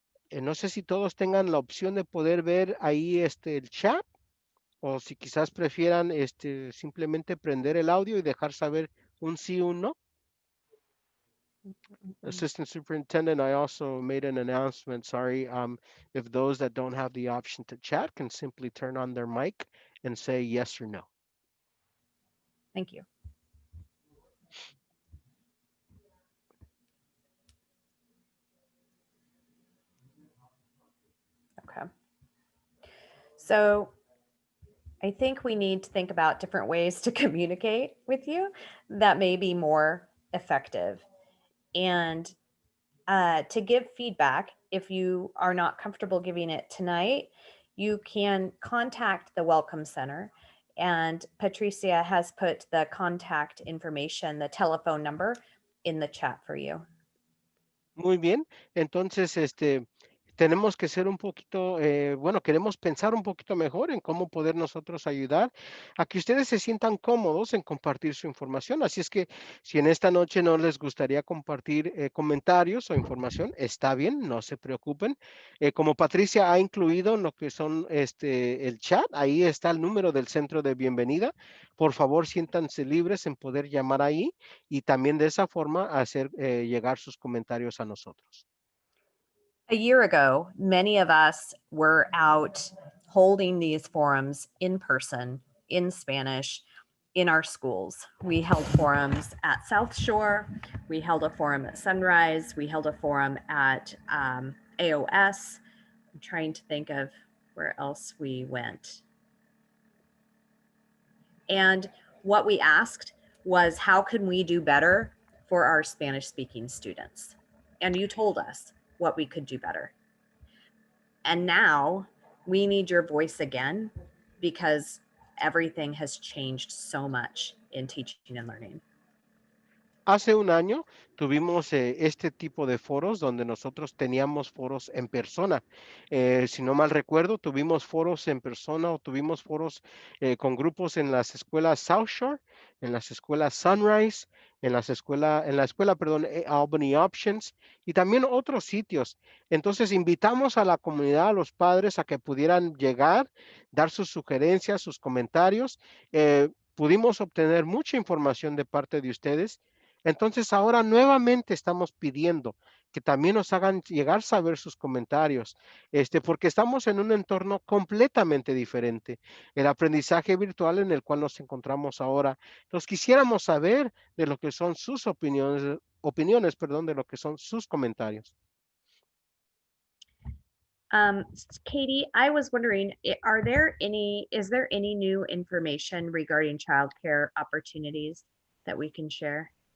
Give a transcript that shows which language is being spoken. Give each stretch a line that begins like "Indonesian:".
Spanish: No sé si todos tengan la opción de poder ver ahí el chat o si quizás prefieran simplemente prender el audio y dejar saber un sí o un no.
English: Assistant Superintendent, I also made an announcement. Sorry, if those that don't have the option to chat can simply turn on their mic and say yes or no. Thank you. Okay. So I think we need to think about different ways to communicate with you that may be more effective. And to give feedback, if you are not comfortable giving it tonight, you can contact the Welcome Center. And Patricia has put the contact information, the telephone number in the chat for you.
Spanish: Muy bien, entonces tenemos que ser un poquito, bueno, queremos pensar un poquito mejor en cómo poder nosotros ayudar a que ustedes se sientan cómodos en compartir su información. Así es que si en esta noche no les gustaría compartir comentarios o información, está bien, no se preocupen. Como Patricia ha incluido en lo que son el chat, ahí está el número del centro de bienvenida. Por favor, siéntanse libres en poder llamar ahí y también de esa forma hacer llegar sus comentarios a nosotros.
English: A year ago, many of us were out holding these forums in person, in Spanish, in our schools. We held forums at South Shore, we held a forum at Sunrise, we held a forum at AOS. I'm trying to think of where else we went. And what we asked was, how can we do better for our Spanish-speaking students? And you told us what we could do better. And now we need your voice again, because everything has changed so much in teaching and learning.
Spanish: Hace un año tuvimos este tipo de foros donde nosotros teníamos foros en persona. Si no mal recuerdo, tuvimos foros en persona o tuvimos foros con grupos en las escuelas South Shore, en las escuelas Sunrise, en la escuela, perdón, Albany Options y también otros sitios. Entonces invitamos a la comunidad, a los padres a que pudieran llegar, dar sus sugerencias, sus comentarios. Pudimos obtener mucha información de parte de ustedes. Entonces ahora nuevamente estamos pidiendo que también nos hagan llegar saber sus comentarios, porque estamos en un entorno completamente diferente. El aprendizaje virtual en el cual nos encontramos ahora. Nos quisiéramos saber de lo que son sus opiniones, perdón, de lo que son sus comentarios.
English: Katie, I was wondering, is there any new information regarding childcare opportunities that we can share?